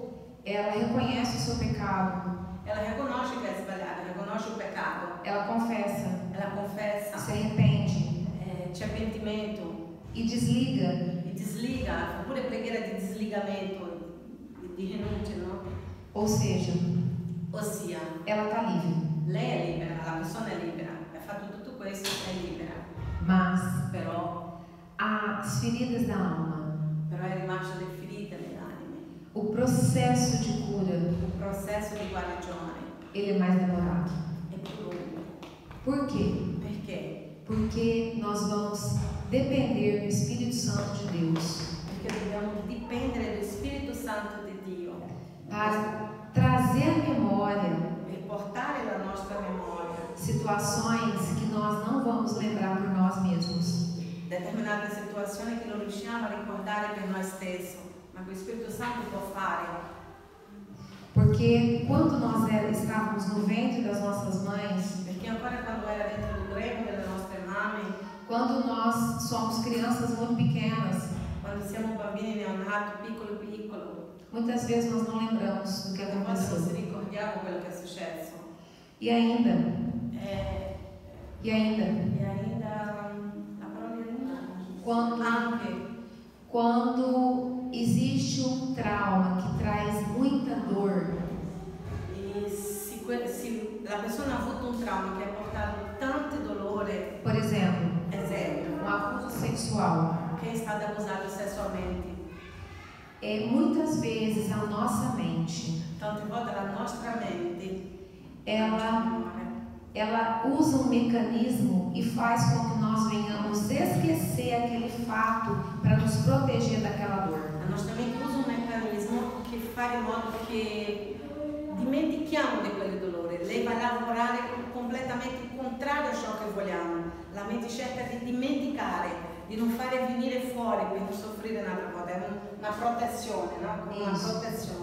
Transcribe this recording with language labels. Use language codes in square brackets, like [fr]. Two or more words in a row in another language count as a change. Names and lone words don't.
[pt] ela reconhece o seu pecado, [it] ela riconosce che è sbagliata, riconosce il peccato, [pt] ela confessa, ela confessa, se arrepende [it] c'è pentimento [pt] e desliga. [it] e disliga, fa pure preghiera di disligamento, di rinuncia, no? [pt] Ou seja, [it] Ossia, [pt] ela está livre. [it] lei è libera, la persona è libera, ha fatto tutto questo, è libera, [pt] Mas [it] però [pt] as feridas da alma, [it] è rimasto delle ferite nell'anima. [pt] o processo de cura, [it] Il processo di guarigione [pt] ele é mais demorado. [it] è più lungo. [pt] Por quê? [it] Perché? [pt] Porque nós vamos depender do Espírito Santo de Deus [it] Perché dobbiamo dipendere dallo Spirito Santo di Dio [pt] para trazer à memória [it] per portare la nostra memoria [pt] situações que nós não vamos lembrar por nós mesmos. [it] determinate situazioni che non riusciamo a ricordare per noi stessi, ma che lo Spirito Santo può fare. [pt] Porque quando nós estávamos no ventre das nossas mães, [it] Perché ancora quando era dentro il grembo delle nostre mamme, [pt] quando nós somos crianças muito pequenas, [it] quando siamo bambini neonati, piccolo piccolo, [pt] muitas vezes nós não lembramos do que [it] tante volte non si [pt] aconteceu. [it] ricordiamo quello che è successo. [pt] E ainda, E ainda [it] la parola ainda [pt] quando existe um trauma que traz muita dor, [it] e se la persona ha avuto un trauma che ha portato tanto dolore, [pt] por exemplo, [it] esempio, [pt] abuso sexual, [it] che è stato abusato sessualmente, [pt] muitas vezes a nossa mente, [it] tante volte la nostra mente [pt] ela usa um mecanismo e faz com que nós venhamos esquecer aquele fato para nos proteger daquela dor. [it] la nostra mente usa un meccanismo che fa in modo che dimentichiamo di quel dolore. Lei va a lavorare completamente il contrario a ciò che vogliamo. La mente cerca di dimenticare, di non fare venire fuori per non soffrire un'altra volta. È una protezione, no? Come una protezione.